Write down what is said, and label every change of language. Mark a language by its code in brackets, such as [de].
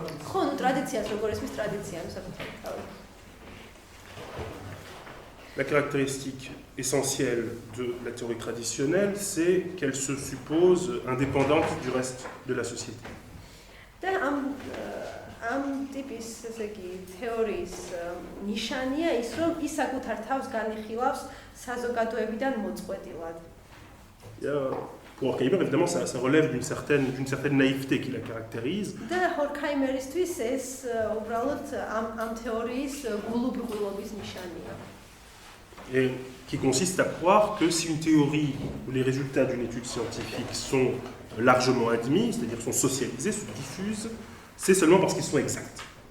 [ka] ხო, ნუ ტრადიციას როგორ ესმის ტრადიცია, ანუ საკუთარი თავი. [fr] La caractéristique essentielle de la théorie traditionnelle, c'est qu'elle se suppose indépendante du reste de la société. [ka] და ამ ტიპის ესე იგი თეორიის ნიშანია ის, რომ ის საკუთარ თავს განიხილავს საზოგადოებიდან მოწყვეტილად. [fr] Pour Horkheimer, évidemment, ça relève d'une certaine naïveté qui la caractérise. [ka] და ჰორქაიმერისთვის ეს უბრალოდ ამ თეორიის გულუბრყვილობის ნიშანია. [fr] Et qui consiste à croire que si une théorie ou les résultats d'une étude scientifique sont largement admis, c'est-à-dire sont socialisés, se diffusent, c'est seulement parce qu'ils sont exacts.